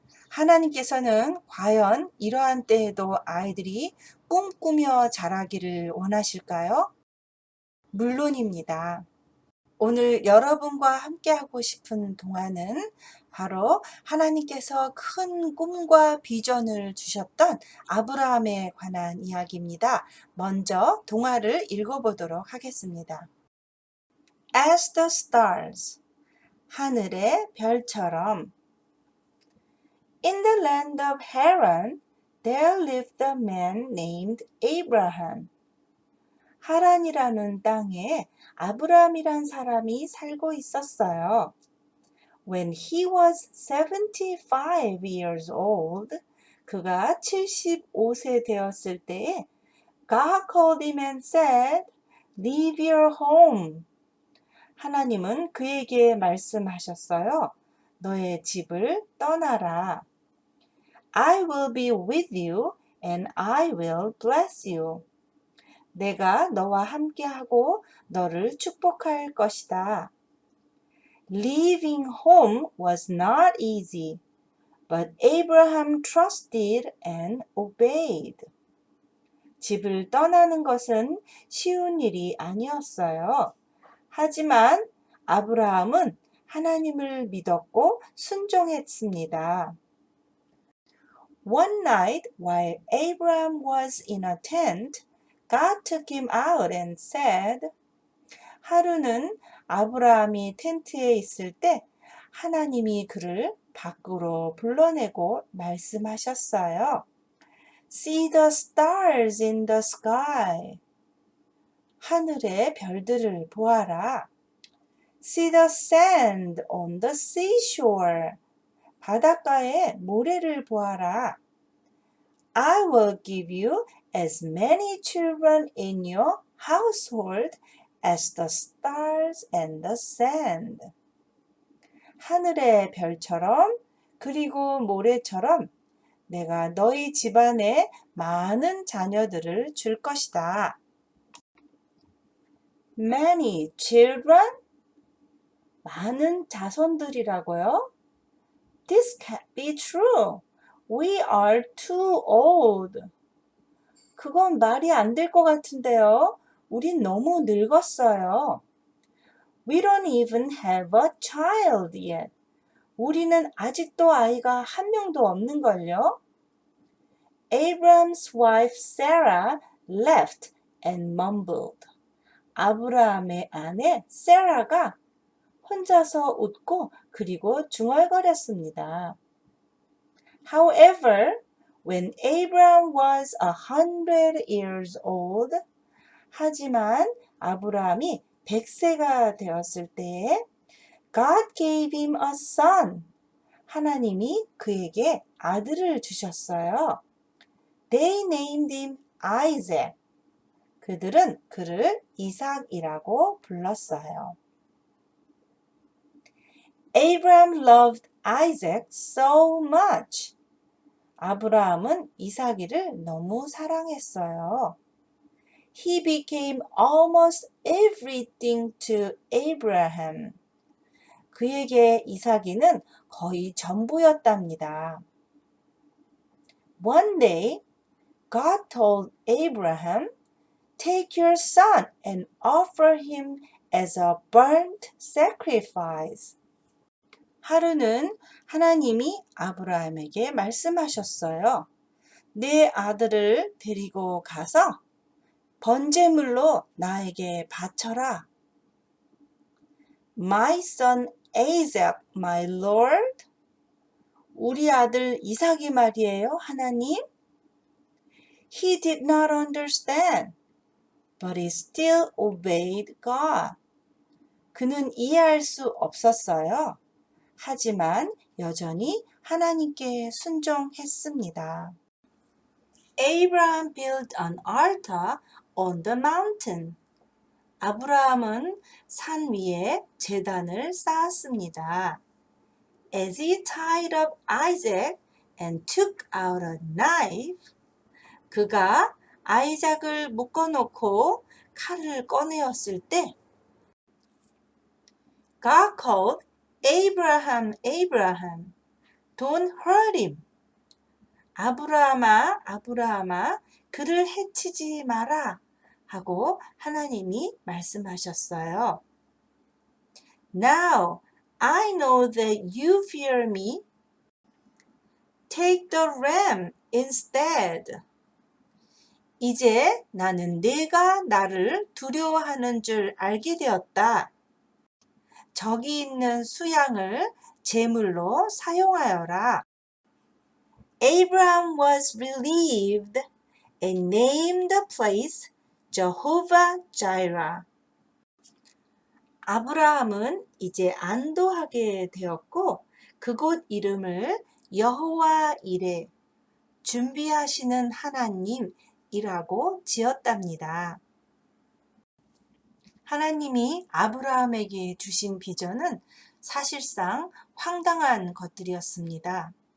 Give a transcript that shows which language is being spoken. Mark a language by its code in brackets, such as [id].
[ko] 하나님께서는 과연 이러한 때에도 아이들이 꿈꾸며 자라기를 원하실까요? 물론입니다. 오늘 여러분과 함께하고 싶은 동화는 바로 하나님께서 큰 꿈과 비전을 주셨던 아브라함에 관한 이야기입니다. 먼저 동화를 읽어보도록 하겠습니다. [en] As the stars, [ko] 하늘의 별처럼. [en] In the land of Haran, there lived a man named Abraham. [ko] 하란이라는 땅에 아브라함이란 사람이 살고 있었어요. [en] When he was 75 years old, [ko] 그가 75세 되었을 때에 [en] God called him and said, Leave your home. [ko] 하나님은 그에게 말씀하셨어요. 너의 집을 떠나라. [en] I will be with you and I will bless you. [ko] 내가 너와 함께하고 너를 축복할 것이다. [en] Leaving home was not easy, but Abraham trusted and obeyed. [ko] 집을 떠나는 것은 쉬운 일이 아니었어요. 하지만 아브라함은 하나님을 믿었고 순종했습니다. [en] One night, while Abraham was in a tent, God took him out and said, [ko] 하루는 아브라함이 텐트에 있을 때 하나님이 그를 밖으로 불러내고 말씀하셨어요. [en] See the stars in the sky. [ko] 하늘의 별들을 보아라. [en] See the sand on the seashore. [ko] 바닷가의 모래를 보아라. [en] I will give you as many children in your household as the stars and the sand. [ko] 하늘의 별처럼 그리고 모래처럼 내가 너희 집안에 많은 자녀들을 줄 것이다. [en] Many children? [ko] 많은 자손들이라고요? [en] This can't be true. We are too old. [ko] 그건 말이 안 될 것 같은데요. 우린 너무 늙었어요. [en] We don't even have a child yet. [ko] 우리는 아직도 아이가 한 명도 없는걸요. [en] Abraham's wife Sarah laughed and mumbled. [ko] 아브라함의 아내 세라가 혼자서 웃고 그리고 중얼거렸습니다. [en] However, when Abraham was 100 years old, [ko] 하지만 아브라함이 100세가 되었을 때에 [en] God gave him a son. [ko] 하나님이 그에게 아들을 주셨어요. [en] They named him Isaac. [ko] 그들은 그를 이삭이라고 불렀어요. [en] Abraham loved Isaac so much. [ko] 아브라함은 이삭이를 너무 사랑했어요. [en] He became almost everything to Abraham. [ko] 그에게 이삭이는 거의 전부였답니다. [en] One day, God told Abraham, Take your son and offer him as a burnt sacrifice. [ko] 하루는 하나님이 아브라함에게 말씀하셨어요. 내 아들을 데리고 가서 번제물로 나에게 바쳐라. [en] My son Isaac, my Lord. [ko] 우리 아들 이삭이 말이에요, 하나님. [en] He did not understand, but he still obeyed God. [ko] 그는 이해할 수 없었어요. 하지만 여전히 하나님께 순종했습니다. [en] Abraham built an altar on the mountain. [ko] 아브라함은 산 위에 제단을 쌓았습니다. [en] As he tied up Isaac and took out a knife, [ko] 그가 아이작을 묶어놓고 칼을 꺼내었을 때 [en] God called Abraham, Abraham, don't hurt him. [ko] 아브라함아, 아브라함아, 그를 해치지 마라 하고 하나님이 말씀하셨어요. [en] Now I know that you fear me. Take the ram instead. [ko] 이제 나는 네가 나를 두려워하는 줄 알게 되었다. 저기 있는 수양을 제물로 사용하여라. Abraham was relieved and named the place Jehovah Jireh. 아브라함은 이제 안도하게 되었고 그곳 이름을 여호와 이레, 준비하시는 하나님이라고 지었답니다. 하나님이 아브라함에게 주신 비전은 사실상 황당한 것들이었습니다.